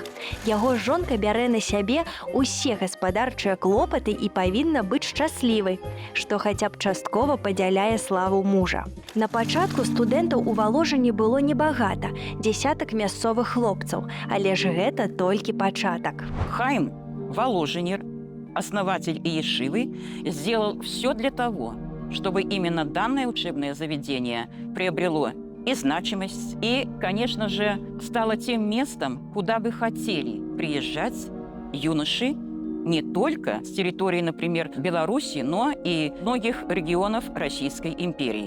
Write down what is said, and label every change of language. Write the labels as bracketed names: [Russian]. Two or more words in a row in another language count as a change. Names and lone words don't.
[Belarusian] Яго жонка бярэ на сябе ўсе гаспадарчыя клопаты і павінна быць шчаслівай, што хаця б часткова падзяляе славу мужа. На пачатку студэнтаў у Воложине было небагата, дзесятак мясцовых хлопцаў, але ж гэта толькі пачатак. [Russian] Хаим, воложенер, основатель Иешивы, сделал все для того, чтобы именно данное учебное заведение приобрело и значимость, и, конечно же, стало тем местом, куда бы хотели приезжать юноши не только с территории, например, Беларуси, но и многих регионов Российской империи.